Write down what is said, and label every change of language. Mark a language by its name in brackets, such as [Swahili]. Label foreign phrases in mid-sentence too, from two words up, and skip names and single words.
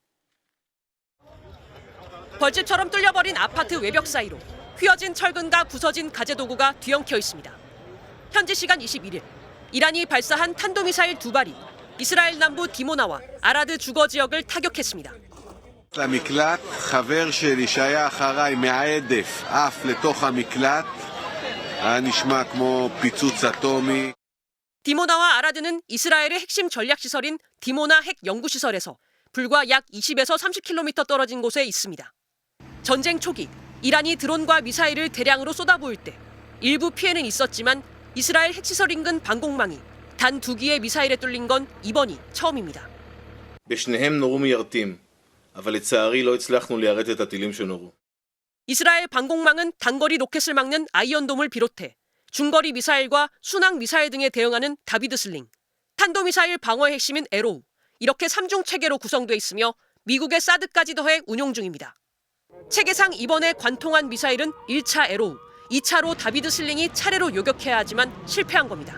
[Korean] 벌집처럼 뚫려버린 아파트 외벽 사이로 휘어진 철근과 부서진 가재도구가 뒤엉켜 있습니다. 현지 시간 21일, 이란이 발사한 탄도미사일 2발이 이스라엘 남부 디모나와 아라드 주거 지역을 타격했습니다. [Hebrew] למקלט, חבר שלי שהיה אחריי מהעדף עף לתוך המקלט, היה נשמע כמו פיצוץ אטומי. [Korean] 디모나와 아라드는 이스라엘의 핵심 전략시설인 디모나 핵 연구시설에서 불과 약 20에서 30km 떨어진 곳에 있습니다. 전쟁 초기, 이란이 드론과 미사일을 대량으로 쏟아부을 때 일부 피해는 있었지만 이스라엘 핵시설 인근 방공망이 단 2기의 미사일에 뚫린 건 이번이 처음입니다. [Hebrew] בשניהם נורו מיירטים, אבל לצערי לא הצלחנו ליירט את הטילים שנורו. [Korean] 이스라엘 방공망은 단거리 로켓을 막는 아이언돔을 비롯해 중거리 미사일과 순항 미사일 등에 대응하는 다비드 슬링, 탄도미사일 방어의 핵심인 에로우, 이렇게 3중 체계로 구성돼 있으며 미국의 사드까지 더해 운용 중입니다. 체계상 이번에 관통한 미사일은 1차 에로우, 2차로 다비드 슬링이 차례로 요격해야 하지만 실패한 겁니다.